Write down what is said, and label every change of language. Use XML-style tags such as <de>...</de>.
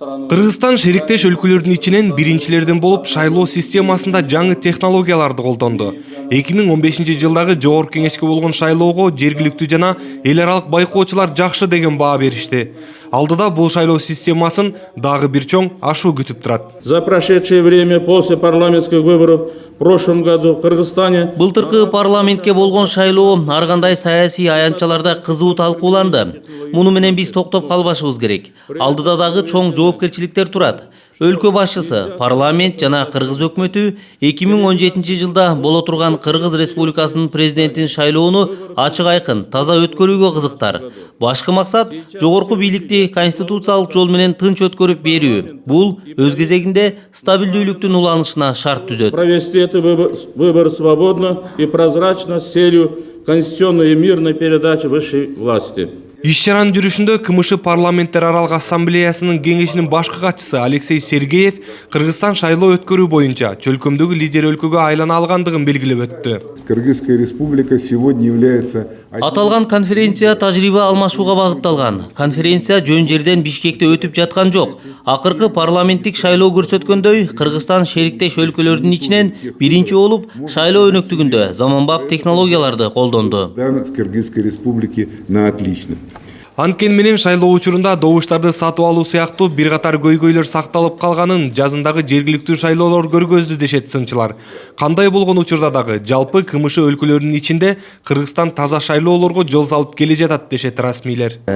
<ky>Кыргызстан шериктеш өлкөлөрдүн ичинен биринчилерден болуп шайлоо системасында жаңы технологияларды колдонду. 2015 жылдагы жогорку кеңешке болгон шайлоого жергиликтүү жана эл аралык байкоочулар жакшы деген баа беришти. Алдыда бул шайлоо системасын дагы бир чоң ашуу күтүп турат.</ky> <ru>За прошедшее время после парламентских выборов в прошлом году в Кыргызстане</ru> <ky>Былтыркы парламентке болгон шайлоо ар кандай саясий аянтчаларда кызуу талкууланды. Муну менен биз токтоп калбашыбыз керек. Алдыда дагы чоң жоопкерчиликтер турат. Өлкө башчысы, парламент жана кыргыз өкмөтү 2017 жылда боло турган Кыргыз Республикасынын президентин шайлоону ачык айкын, таза өткөрүүгө кызыктар. Башкы максат жогорку бийликти конституциялык жол менен тынч өткөрүп берүү. Бул өз кезегинде стабилдүүлүктүн уланышына шарт түзөт.</ky> <ru>провести эти выборы свободно и прозрачно с целью конституционной и мирной передачи высшей власти.</ru> <ky>Иш-чаранын жүрүшүндө КМШ парламенттер аралык ассамблеясынын кеңешинин башкы катчысы Алексей Сергеев Кыргызстан шайлоо өткөрүү боюнча чөлкөмдөгү лидер өлкөгө айлана алгандыгын белгилеп өттү.</ky> <ru>Кыргызская республика сегодня является...</ru> <ky>Аталган конференция тажрыйба алмашууга багытталган. Конференция жөн жерден Бишкекте өтүп жаткан жок. Акыркы парламенттик шайлоо көрсөткөндөй, Кыргызстан шериктеш өлкөлөрдүн ичинен биринчи болуп шайлоо өнүктүгүндө заманбап технологияларды колдонду.</ky> <ru>В Кыргызской республике на отлично.</ru> <ky>Анткени менен шайлоо учурунда добуштарды сатып алуу сыяктуу бир катар көйгөйлөр сакталып калганын жазындагы жергиликтүү шайлоолор көргөздү дешет сынчылар. Кандай болгон учурда дагы жалпы КМШ өлкөлөрүнүн ичинде Кыргызстан таза шайлоолорго жол салып келе жатат дешет расмийлер.</ky>